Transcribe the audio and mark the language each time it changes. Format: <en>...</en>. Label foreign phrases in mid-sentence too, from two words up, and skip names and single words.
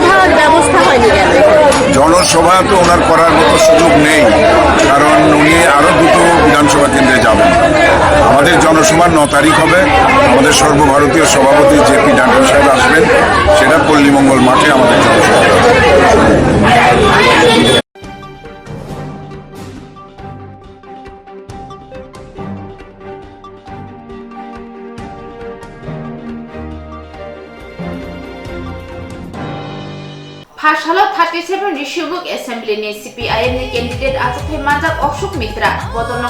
<bn>জনসভার ব্যবস্থা হয়নি কেন? জনসভা তো ওনার করার মতো সুযোগ নেই, কারণ উনি আরও দুটো বিধানসভা কেন্দ্রে যাবেন। আমাদের জনসভা 9 তারিখ হবে। আমাদের সর্বভারতীয় সভাপতি জেপি নাড্ডা সাহেব আসবেন, সেটা পল্লীমঙ্গল মাঠে আমাদের জনসভা হবে।</bn> <trp>Phashalo 37 Rishubuk Assembly ni CPIM ni candidate Asathe Manjak Oshok Mitra Bodonok</trp>